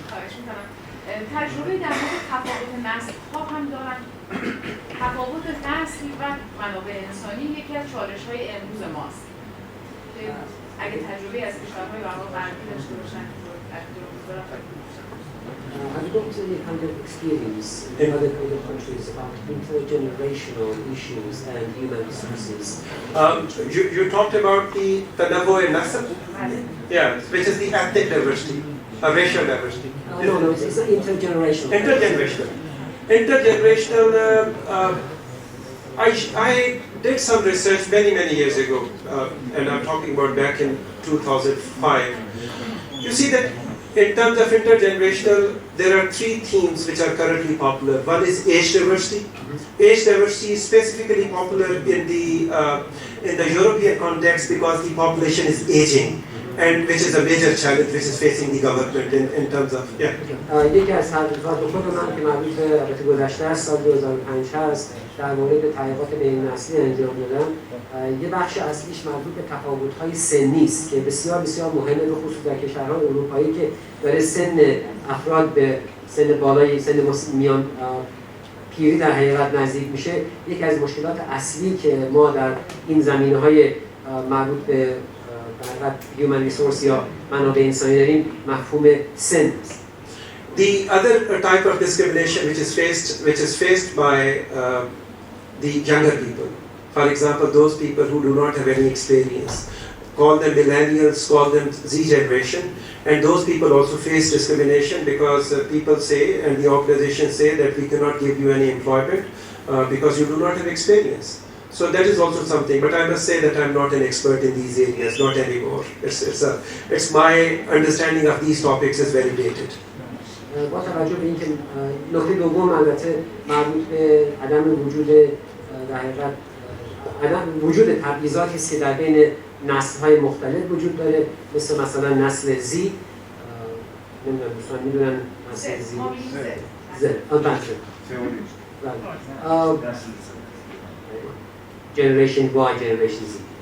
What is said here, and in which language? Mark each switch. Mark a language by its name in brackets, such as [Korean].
[Persian] خواهش می‌کنم. تجربه در مورد تفاوت نسل‌ها هم دارن. تفاوت نسل و منابع انسانی یکی از چالش‌های امروز ماست. که اگه تجربه از کشورهای غربی داشته باشن در روزگار [English] Have you got any kind of experience in other kind of countries about intergenerational issues and human resources? You talked about the Tanawwu Nasl? Yeah, which is the ethnic diversity, racial diversity. No, it's not intergenerational. Intergenerational, I did some research many years ago, and I'm talking about back in 2005. You see that in terms of intergenerational, there are 3 themes which are currently popular. One is age diversity. Age diversity is specifically popular in the European context because the population is aging, and which is a major challenge which is facing the government in terms of [Persian] یکی از تحقیقات خود من که مربوط به گذشته از سال 2005 هست در مورد تحقیقات بین‌نسلی انجام دادم. یه بخش اصلیش مربوط به تفاوت‌های سنی است که بسیار مهمه، به خصوص در کشورهای اروپایی که داره سن افراد به سن بالای سن میان پیری در حقیقت نزدیک میشه. یکی از مشکلات اصلی که ما در این زمینه‌های مربوط به human resource یا منابع انسانی داریم مفهوم سن است. [English] The other type of discrimination which is faced by the younger people, for example, those people who do not have any experience, call them millennials, call them Z generation, and those people also face discrimination because people say and the organizations say that we cannot give you any employment because you do not have experience. So that is also something, but I must say that I'm not an expert in these areas, not anymore. It's my understanding of these topics is very dated. [Persian] با توجه به اینکه نکته دوم البته مربوط به عدم وجود در حقیقت وجود تبعیضاتی است که در بین نسل‌های مختلف وجود داره، مثلا نسل زی، نمیدونم دوستان میدونن نسل زی Generation Y, Generation Z.